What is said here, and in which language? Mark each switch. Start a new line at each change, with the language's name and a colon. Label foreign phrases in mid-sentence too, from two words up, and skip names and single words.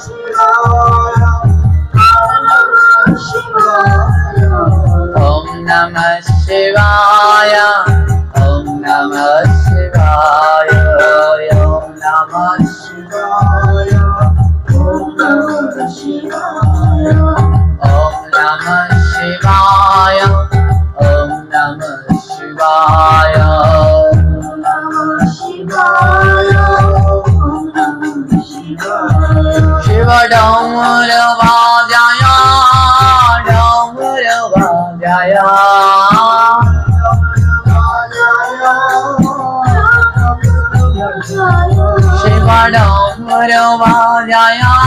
Sanskrit: ওম নমঃ শিবায়, ওম নমঃ শিবায়, ওম নমঃ শিবায়, ওম নমঃ শিবায়, ওম নমঃ শিবায়, ওম নমঃ শিবায়,
Bangla: শিব ডমর বাজায়, ডমর বাজায়, শিব ডমর বাজায়,